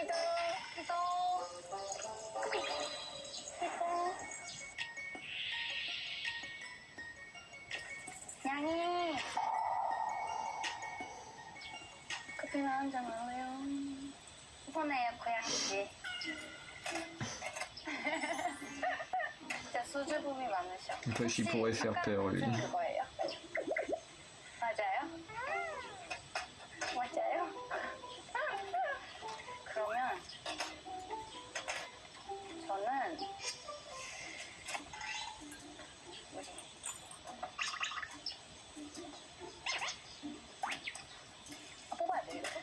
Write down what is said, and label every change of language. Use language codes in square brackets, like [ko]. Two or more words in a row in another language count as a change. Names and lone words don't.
[ko] 양이 커피나 한잔 할래요? 이번에요 고양이지. 진짜 수줍음이 많으셔. [fr] N'empêche, il pourrait faire peur, lui. [ko] 그거예요? 맞아요? 맞아요? 그러면 저는 뽑아야 돼, 이렇게?